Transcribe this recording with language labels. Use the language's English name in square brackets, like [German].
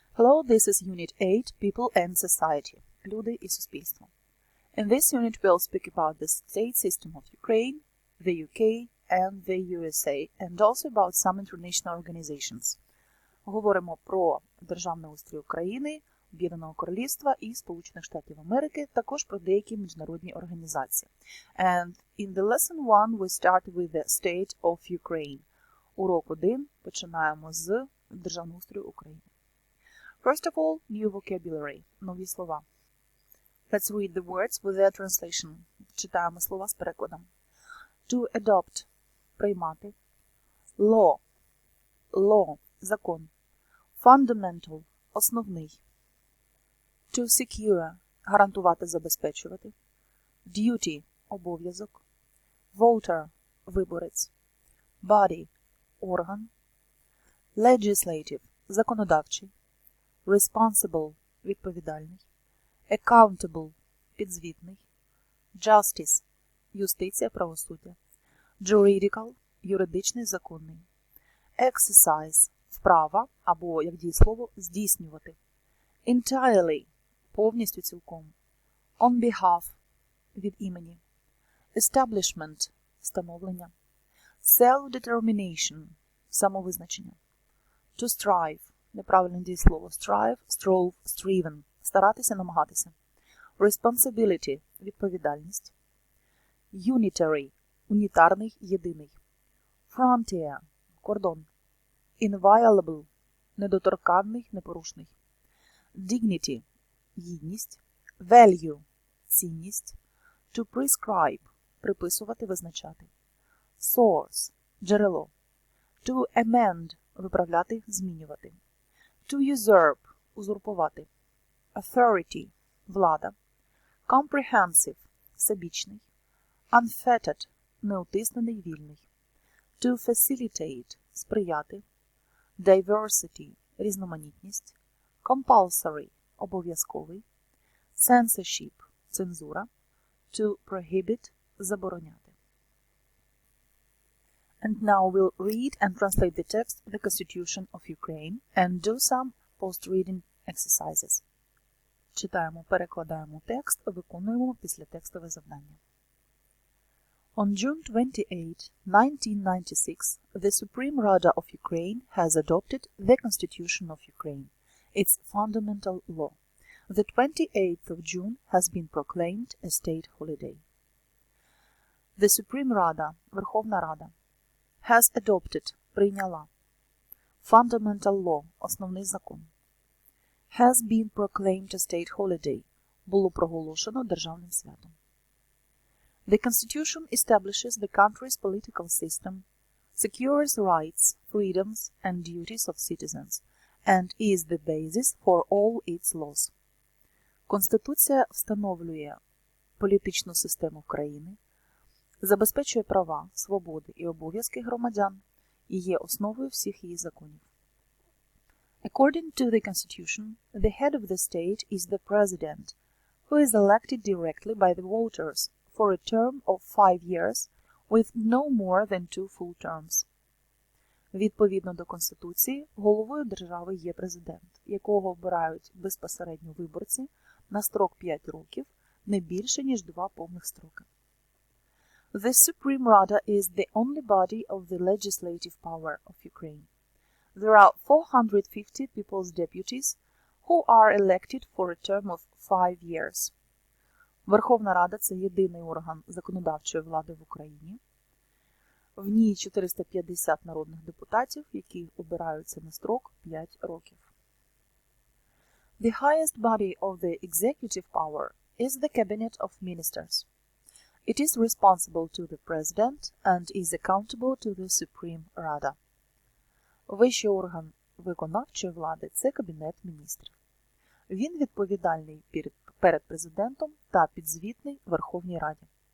[English] Hello, this is Unit 8, People and Society. [Ukrainian] Люди і суспільство. [English] In this unit we'll speak about the state system of Ukraine, the UK and the USA, and also about some international organizations. [Ukrainian] Говоримо про державний устрій України, Об'єднаного Королівства і Сполучених Штатів Америки, також про деякі міжнародні організації. [English] And in the lesson 1 we start with the state of Ukraine. [Ukrainian] Урок 1 починаємо з державного устрою України. [English] First of all, new vocabulary. [Ukrainian] Нові слова. [English] Let's read the words with their translation. [Ukrainian] Читаємо слова з перекладом. [English] To adopt – приймати. Law – law – закон. Fundamental – основний. To secure – [Ukrainian] гарантувати, забезпечувати. [English] Duty – обов'язок. Voter – виборець. Body – орган. Legislative – законодавчий. Responsible – відповідальний. Accountable – підзвітний. [Ukrainian] Justice – юстиція, правосуддя. Juridical – юридичний, законний. Exercise – вправа або, як дієслово, здійснювати. Entirely – повністю, цілком. [English] On behalf [Ukrainian] – від імені. [English] Establishment – становлення. Self-determination – самовизначення. To strive – [Ukrainian] неправильне дієслово. [English] Strive, strove, striven – [Ukrainian] старатися, намагатися. [English] Responsibility – відповідальність. Unitary – унітарний, єдиний. [Ukrainian] Frontier – кордон. Inviolable – недоторканний, непорушний. [English] Dignity – гідність. Value – цінність. To prescribe – [Ukrainian] приписувати, визначати. [English] Source – джерело. To amend – [Ukrainian] виправляти, змінювати. [English] To usurp – узурпувати. Authority – влада. Comprehensive – всебічний. [Ukrainian] Unfettered – неутиснений, вільний. [English] To facilitate – сприяти. Diversity – різноманітність. Compulsory – обов'язковий. Censorship – цензура. To prohibit – забороняти. And now we'll read and translate the text of the Constitution of Ukraine and do some post-reading exercises. [Ukrainian] Читаємо, перекладаємо текст, виконуємо післятекстове завдання. [English] On June 28, 1996, the Supreme Rada of Ukraine has adopted the Constitution of Ukraine, its fundamental law. The 28th of June has been proclaimed a state holiday. The Supreme Rada, Верховна Рада, has adopted, прийняла. Fundamental law, [Ukrainian] основний закон. [English] Has been proclaimed a state holiday, [Ukrainian] було проголошено державним святом. [English] The Constitution establishes the country's political system, secures rights, freedoms and duties of citizens, and is the basis for all its laws. [Ukrainian] Конституція встановлює політичну систему країни, забезпечує права, свободи і обов'язки громадян і є основою всіх її законів. [English] According to the Constitution, the head of the state is the President, who is elected directly by the voters for a term of 5 years with no more than 2 full terms. [Ukrainian] Відповідно до Конституції, головою держави є президент, якого обирають безпосередньо виборці на строк 5 років, не більше, ніж 2 повних строки. [English] The Supreme Rada is the only body of the legislative power of Ukraine. There are 450 people's deputies who are elected for a term of 5 years. [Ukrainian] Верховна Рада – це єдиний орган законодавчої влади в Україні. В ній 450 народних депутатів, які обираються на строк 5 років. [English] The highest body of the executive power is the Cabinet of Ministers. It is responsible to the President and is accountable to the Supreme Rada. [Ukrainian] Вищий орган виконавчої влади – це Кабінет міністрів. Він відповідальний перед президентом та підзвітний Верховній Раді.